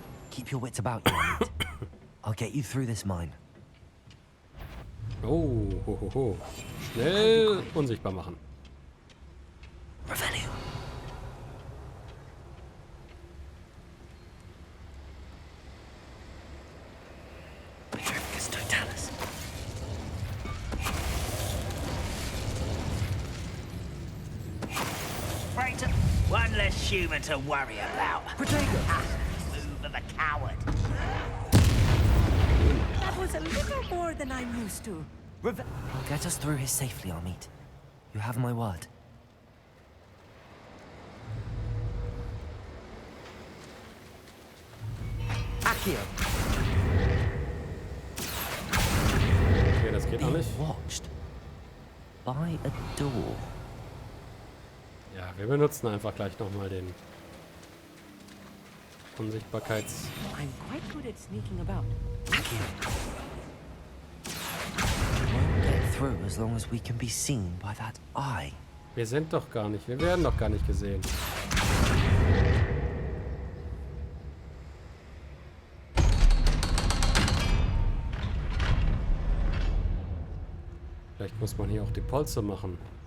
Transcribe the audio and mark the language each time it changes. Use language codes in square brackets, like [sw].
[en] Keep your wits about you, Amit. I'll get you through this mine. Oh, ho, ho, ho. [de] Schnell unsichtbar machen. [en] Revelio. Petrificus totalis. Right, one less human to worry about. Protego. Move of a coward. That was a little more than I'm used to. I'll get us through here safely, Amit. You have my word. Accio. [de] Okay, das geht noch nicht. [en] Watched by a door. [de] Ja, wir benutzen einfach gleich nochmal den Unsichtbarkeits... [en] I'm quite good at sneaking about. Won't get through as long as we can be seen by that eye. [de] Wir sind doch gar nicht, wir werden doch gar nicht gesehen. Vielleicht muss man hier auch die Polster machen.